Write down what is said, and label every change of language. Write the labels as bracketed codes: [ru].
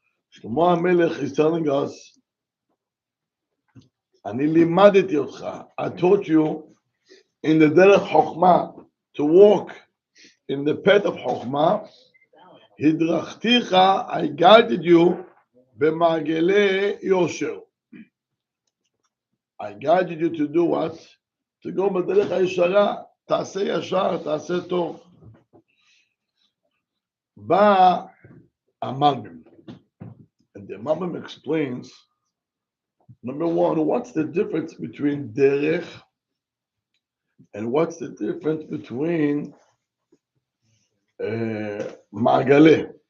[en] שלמה המלך is telling us, [he] אני לימדתי אותך, [en] I taught you in the דרך חוכמה, to walk in the path of חוכמה, [he] הדרכתיך, [en] I guided you [he] במעגלי יושר. [en] I guided you to do what? To go [he] בדרך הישרה, תעשה ישר, תעשה טוב. בא המלבים. [en] And the Malbim explains, number one, what's the difference between derech and what's the difference between מעגלה?